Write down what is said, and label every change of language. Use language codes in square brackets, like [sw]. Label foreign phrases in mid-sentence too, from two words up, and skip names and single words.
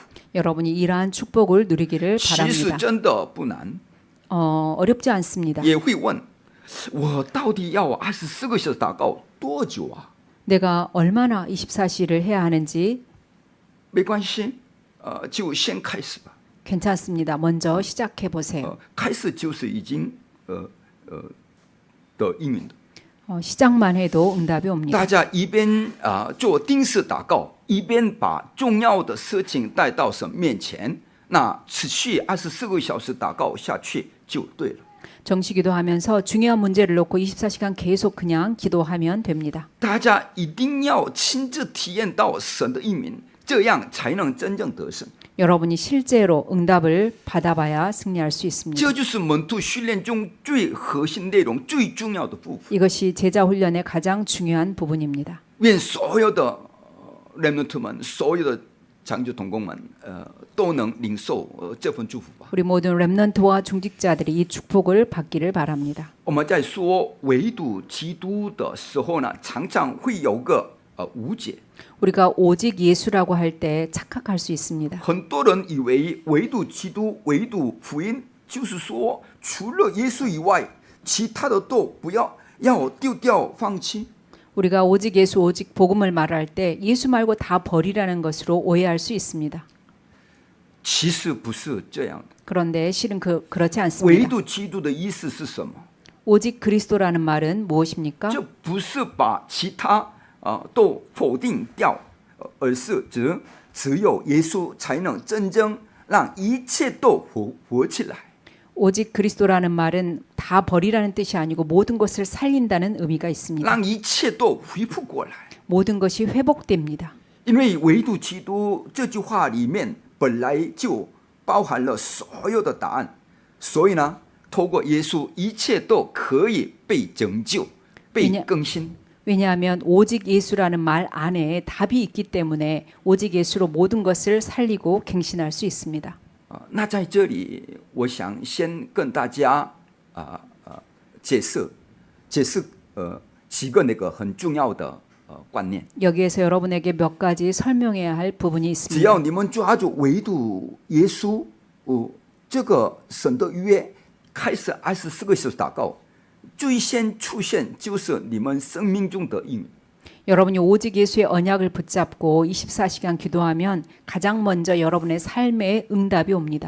[ko] 여러분이 이러한 축복을 누리기를 [zh] 其实 [ko] 바랍니다. [zh] 真的不难， [ko] 어렵지 않습니다. [zh] 也会问我到底要24个小时祷告多久啊？ [ko] 내가 얼마나 24시를 해야 하는지 [zh] 没关系，就先开始吧。 [ko] 괜찮습니다. 먼저 시작해 보세요. [zh] 开始就是已经的应允的。 [ko] 시작만 해도 응답이 [zh] 大 [ko] 옵니다. [zh] 家一边做定时祷告，一边把重要的事情带到神面前，那持续24个小时祷告下去就对了。 [ko] 정시 기도하면서 중요한 문제를 놓고 24시간 계속 그냥 기도하면 됩니다. [zh] 大家一定要亲自体验到神的应允，这样才能真正得胜。 [ko] 여러분이 실제로 응답을 받아봐야 승리할 수 있습니다. [zh] 这就是门徒训练中最核心内容、最重要的部分。 [ko] 이것이 제자 훈련의 가장 중요한 부분입니다. [zh] 愿所有的렘넌트们、所有的长久同工们，都能领受这份祝福吧。 [ko] 우리 모든 렘넌트와 중직자들이 이 축복을 받기를 바랍니다. [zh] 我们在说唯独基督的时候呢，常常会有个误解。 [ko] 우리가 오직 예수라고 할 때 착각할 수 있습니다. [zh] 很多人以为唯独基督、唯独福音，就是说除了耶稣以外，其他的都不要丢掉、放弃。 [ko] 우리가 오직 예수, 오직 복음을 말할 때 예수 말고 다 버리라는 것으로 오해할 수 있습니다. [zh] 其实不是这样的。 [ko] 그런데 실은 그렇지 [zh] 唯 [ko] 않습니다. [zh] 独基督的意思是什么？ [ko] 오직 그리스도라는 말은 무엇입니까? [zh] 这不是把其他都否定掉，而是只有耶稣才能真正让一切都活起来。 [ko] 오직 그리스도라는 말은 다 버리라는 뜻이 아니고 모든 것을 살린다는 의미가 있습니다. [zh] 让一切都恢复过来。 [ko] 모든 것이 회복됩니다. [zh] 因为唯独基督这句话里面本来就包含了所有的答案，所以呢，透过耶稣，一切都可以被拯救、被更新。 [ko] 왜냐하면 오직 예수라는 말 안에 답이 있기 때문에 오직 예수로 모든 것을 살리고 갱신할 수 있습니다. [zh] 那在这里，我想先跟大家解释几个那个很重要的观念。 [ko] 여기에서 여러분에게 몇 가지 설명해야 할 부분이 [zh] 只 [ko] 있습니다. [zh] 要你们抓住唯独耶稣，这个神的约，开始24个小时祷告，最先出现就是你们生命中的应允。 [ko] 여러분이 오직 예수의 언약을 붙잡고 24시간 기도하면 가장 먼저 여러분의 삶에 응답이 옵니다.